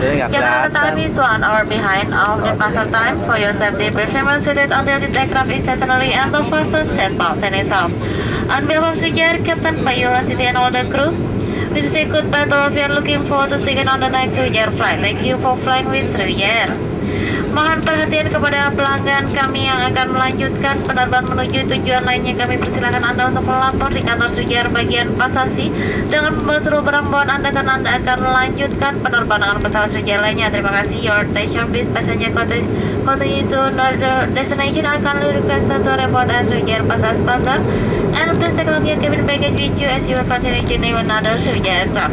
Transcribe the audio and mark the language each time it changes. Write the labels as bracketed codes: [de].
[en] Jakarta time is 1 hour behind of the passenger time. For your safety, please remain seated until the aircraft is stationary and the fasten seatbelt sign is off. On behalf of Sriwijaya, Captain Bayu Lasiti and all the crew, we say goodbye to all of you and looking forward to seeing you on the next Sriwijaya flight. Thank you for flying with Sriwijaya. [id] Mohon perhatian kepada pelanggan kami yang akan melanjutkan penerbangan menuju tujuan lainnya. Kami persilakan Anda untuk melapor di kantor Sriwijaya bagian Pasasi dengan membawa seluruh barang bawaan Anda karena Anda akan melanjutkan penerbangan dengan pesawat Sriwijaya lainnya. Terima kasih. [en] Your attention please, passenger continue to another destination. I kindly request to report at Sriwijaya Pasasi Plaza and please take a look at cabin baggage with you as you will continue to name another Sriwijaya aircraft.